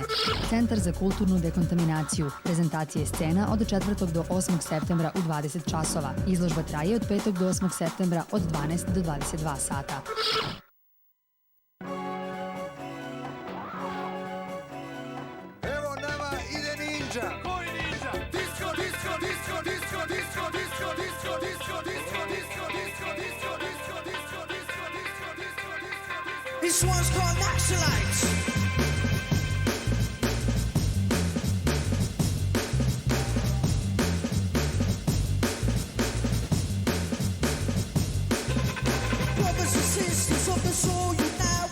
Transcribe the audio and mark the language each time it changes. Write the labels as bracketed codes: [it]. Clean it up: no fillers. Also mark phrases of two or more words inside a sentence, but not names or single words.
[sr] Centar za kulturnu dekontaminaciju, prezentacije scena od 4. do 8. septembra u 20 časova. Izložba traje od 5. do 8. septembra od 12 do 22 sata. Evo nama ide ninja. Koji ninja? [en] Disco, disco, disco, disco, disco, disco, disco, disco, disco, disco, disco, disco, disco, disco, disco, disco, disco, disco. This one's called Naxalites. Brothers and sisters of the soul, unite.